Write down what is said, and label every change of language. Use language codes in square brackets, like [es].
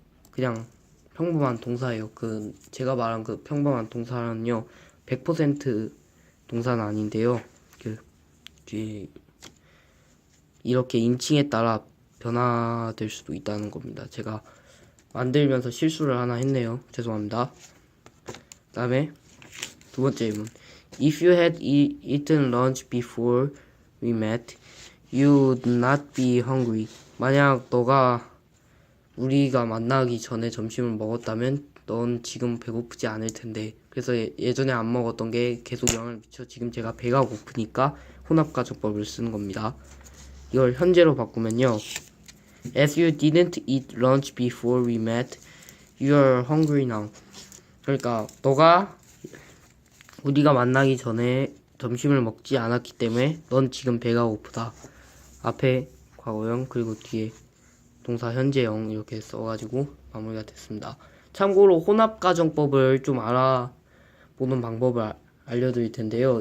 [ko] 그냥 평범한 동사예요. 제가 말한 그 평범한 동사는요 100% 동사는 아닌데요. 뒤에 이렇게 인칭에 따라 변화될 수도 있다는 겁니다. 제가 만들면서 실수를 하나 했네요. 죄송합니다. 그 다음에 두 번째 질문. [en] If you had eaten lunch before we met, you would not be hungry. [ko] 만약 우리가 만나기 전에 점심을 먹었다면 넌 지금 배고프지 않을 텐데. 그래서 예전에 안 먹었던 게 계속 영향을 미쳐 지금 제가 배가 고프니까 혼합가정법을 쓰는 겁니다. 이걸 현재로 바꾸면요 [en] As you didn't eat lunch before we met, you are hungry now. [ko] 그러니까 우리가 만나기 전에 점심을 먹지 않았기 때문에 넌 지금 배가 고프다. 앞에 과거형 그리고 뒤에 동사 현재형 이렇게 써가지고 마무리가 됐습니다. 참고로 혼합가정법을 좀 알아보는 방법을 알려드릴 텐데요.